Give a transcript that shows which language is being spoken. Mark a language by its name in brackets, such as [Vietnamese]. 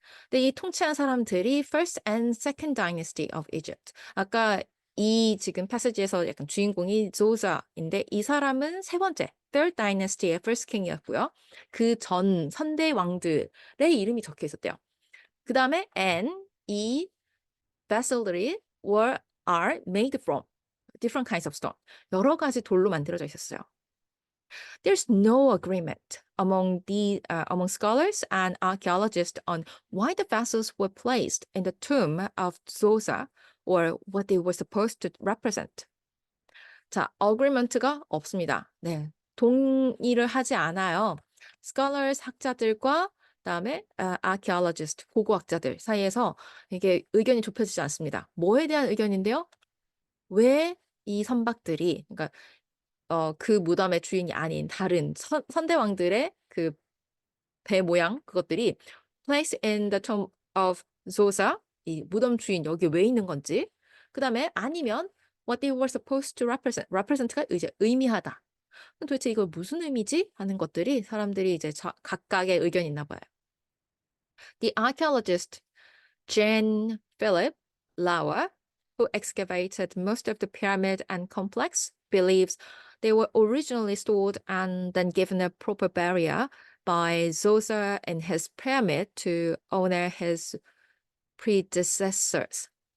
[Korean] 근데 이 통치한 사람들이 [English] First and Second Dynasty of Egypt. [Korean] 아까 이 지금 패시지에서 약간 주인공이 조자인데 이 사람은 세 번째 Third Dynasty의 First King이었고요. 그 전 선대 왕들의 이름이 적혀 있었대요. 그 다음에 [English] and 이 vessel들이 are made from different kinds of stone. [Korean] 여러 가지 돌로 만들어져 있었어요. [English] There's no agreement among scholars and archaeologists on why the vessels were placed in the tomb of Zosa or what they were supposed to represent. [Korean] 자, agreement가 없습니다. 네, 동의를 하지 않아요. scholars 학자들과 그다음에 archaeologist 고고학자들 사이에서 이게 의견이 좁혀지지 않습니다. 뭐에 대한 의견인데요? 왜 이 선박들이 그러니까 그 무덤의 주인이 아닌 다른 선대왕들의 그 배 모양 그것들이 [English] placed in the tomb of Zosa [Korean] 이 무덤 주인 여기 왜 있는 건지 그다음에 아니면 [English] what they were supposed to represent [Korean] 가 이제 의미하다. 도대체 이거 무슨 의미지? 하는 것들이 사람들이 이제 각각의 의견이 있나 봐요. [English] The archaeologist Jean Philip Lauer, who excavated most of the pyramid and complex, believes they were originally stored and then given a proper burial by Zoser in his pyramid to honor his predecessors.